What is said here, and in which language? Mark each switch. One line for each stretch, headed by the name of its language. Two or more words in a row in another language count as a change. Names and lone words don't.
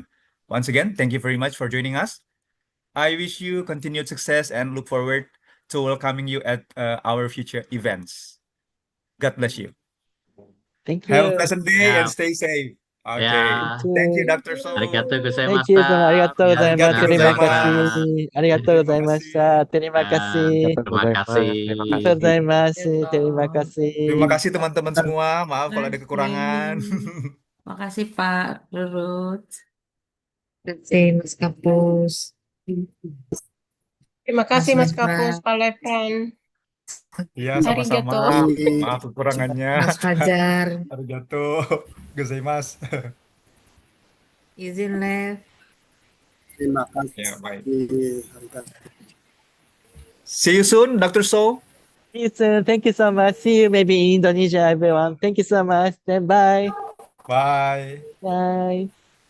English: Once again, thank you very much for joining us. I wish you continued success and look forward to welcoming you at our future events. God bless you. Thank Have a you. pleasant day and
Indonesian: Ya,
English: stay safe. Okay.
Indonesian: ya.
English: Thank you, Too. Dr. So.
Japanese: Arigato
English: Thank you so much.
Japanese: gozaimashita. ありがとうございます. Arigato
Indonesian: Terima
Japanese: gozaimasu.
Indonesian: kasih. Arigatou Terima
Japanese: gozaimasu.
Indonesian: kasih. Terima Ya, kasih. terima kasih.
Japanese: Gozaimasu. Terima
Indonesian: Terima kasih. kasih teman-teman semua. Maaf kalau ada kekurangan. Makasih Pak Rurut. Terima kasih Mas Kapus. Terima kasih Mas Lefran. Kapus, Pak Lefran. Iya, sama-sama.
Japanese: Arigato.
Indonesian: Maaf kekurangannya. Mas Fajar.
Japanese: ありがとうございます.
Indonesian: Izin Lev. Terima kasih. Ya, baik.
English: See you soon, Dr. So. See you soon. Thank you so much. See you maybe in Indonesia, everyone. Thank you so much. Then bye. Bye. Bye.